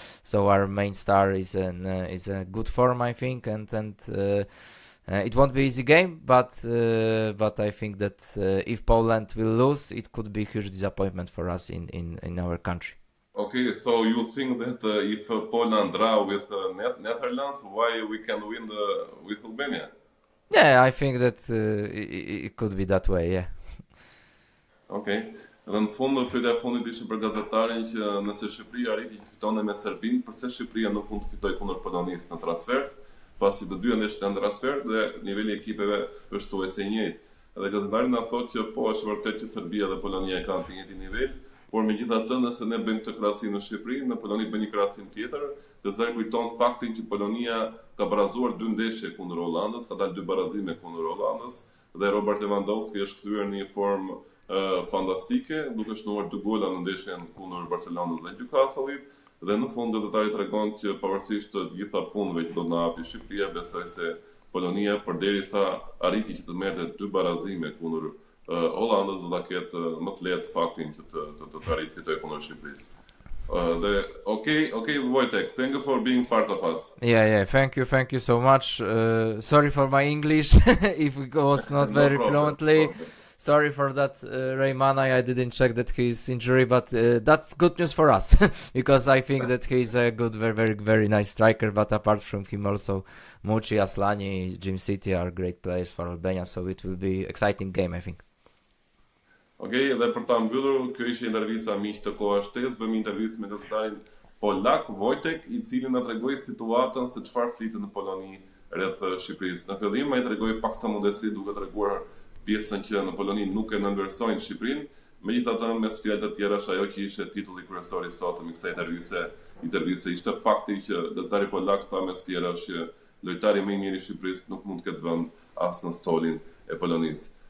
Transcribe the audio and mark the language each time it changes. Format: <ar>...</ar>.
<en>So our main star is a good form, I think, and it won't be easy game, but I think that if Poland will lose, it could be a huge disappointment for us in our country. Okay, so you think that if Poland draw with Netherlands, why we can win with Albania? Yeah, I think that it could be that way, yeah. Okay.</en> <sq>Dhe në fund, pyetja e fundit ishte për gazetarin që nëse Shqipëria arriti që fitonte me Serbinë, pse Shqipëria nuk mund të fitojë kundër Polonisë në transfert, pasi të dyja ndeshjet janë transfert dhe niveli i ekipeve është thuajse i njëjtë. Edhe gazetari na thotë që po është vërtet që Serbia dhe Polonia kanë të njëjtin nivel, por megjithatë nëse ne bëjmë këtë krahasim në Shqipëri, në Poloni bën një krahasim tjetër, gazetari kujton faktin që Polonia ka barazuar 2 ndeshje kundër Hollandës, ka dalë 2 barazime kundër Hollandës dhe Robert Lewandowski është kthyer në një formë fantastike, duke shënuar 2 gola në ndeshjen kundër Barcelonës dhe Newcastle-it. Dhe në fund gazetari tregon që pavarësisht të gjitha punëve që do të na japi Shqipëria, besoj se Polonia përderisa arriti që të merrte 2 barazime kundër Hollandës, do ta ketë më të lehtë faktin që të arrijë të fitojë kundër Shqipërisë.</sq> <en>Okay, Wojtek, thank you for being part of us. Yeah, thank you so much. Sorry for my English if it was not very fluently. No problem. Sorry for that, Reymana. I didn't check that his injury, but that's good news for us because I think that he's a good, very, very, very nice striker. But apart from him, also Muçi, Aslani, Jim City are great players for Albania. So it will be exciting game, I think.</en> <sq>Okej, dhe për ta mbyllur, kjo ishte intervista miq të Koha Shtesë, bëmë intervistë me gazetarin polak Wojtek, i cili na tregoi situatën se çfarë flitet në Poloni rreth Shqipërisë. Në fillim ai tregoi paksa modesti duke treguar pjesën që në Poloni nuk e nënvlerësojnë Shqipërinë, megjithatë mes fjalëve të tjera është ajo që ishte titulli kryesor i sotëm i kësaj interviste ishte fakti që gazetari polak tha mes tjerash që lojtari më i mirë i Shqipërisë nuk mund të ketë vend as në stolin e Polonisë.</sq>